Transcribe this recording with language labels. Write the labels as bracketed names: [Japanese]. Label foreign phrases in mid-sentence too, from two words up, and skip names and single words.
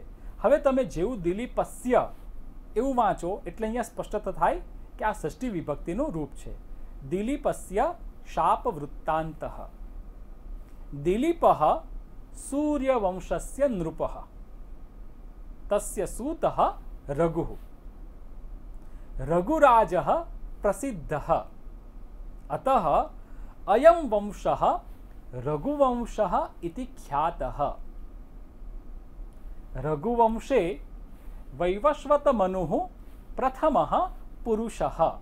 [Gujarati] હવે તમે જેવું દિલીપસ્ય એવું વાંચો એટલે અહીંયા સ્પષ્ટ થાય કે આ ષષ્ઠી વિભક્તિનું રૂપ છે। [Sanskrit] દિલીપસ્ય શાપવૃત્તાંતઃ। દિલીપઃ સૂર્યવંશસ્ય નૃપઃ, તસ્ય સૂતઃ રઘુઃ। રઘુરાજः प्रसिद्धः, अतः अयं वंशः रघुवंशः इति ख्यातः। रघुवंशे वैवस्वतमनुः प्रथमः पुरुषः।